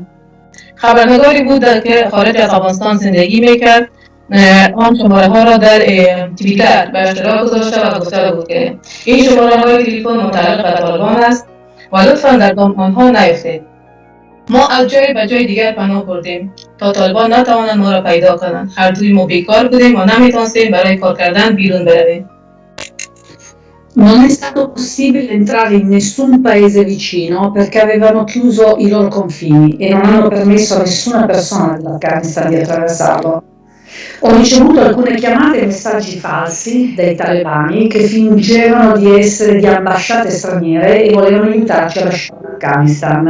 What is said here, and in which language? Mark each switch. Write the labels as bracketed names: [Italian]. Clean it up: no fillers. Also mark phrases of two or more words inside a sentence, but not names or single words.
[Persian] خبرنگاری بود که خارج از افغانستان زندگی میکرد، آن شماره ها را در توییتر به اشتراک گذاشته و گفته بود که این شماره های تلفن متعلق به طالبان است و لطفاً در دام آنها نیفتید. ما از جای به جای دیگر پناه بردیم تا طالبان نتوانند ما را پیدا کنند. هر دوی ما بیکار بودیم و نمیتونستیم برای کار کردن بیرون برویم. [Italian] Non è stato possibile entrare in nessun paese vicino perché avevano chiuso i loro confini e non hanno permesso a nessuna persona dell'Afghanistan di attraversarlo. Ho ricevuto alcune chiamate e messaggi falsi dai talebani che fingevano di essere di ambasciate straniere e volevano aiutarci a lasciare l'Afghanistan.